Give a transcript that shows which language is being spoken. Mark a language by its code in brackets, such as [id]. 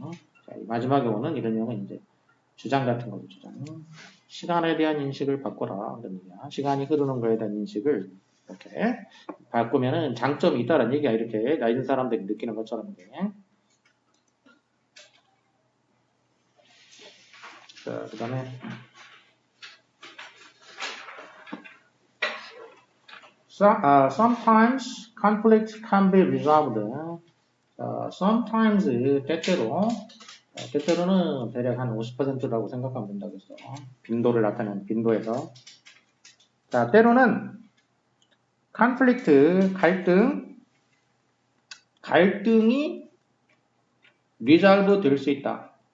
[ko] 자, 마지막에 오는 이런 내용은 이제 주장 같은 거죠. 주장. 시간에 대한 인식을 바꿔라. 그런 얘기야. 시간이 흐르는 거에 대한 인식을 이렇게 바꾸면은 장점이 있다는 얘기야. 이렇게 나이 든 사람들이 느끼는 것처럼. 이제. 자, 그 다음에 [en] sometimes conflict can be resolved. [ko] sometimes 때때로는 대략 한 50%라고 생각하면 된다 그랬어. 빈도를 나타내는 빈도에서. 자, 때로는 conflict 갈등이 resolve 될 수 있다.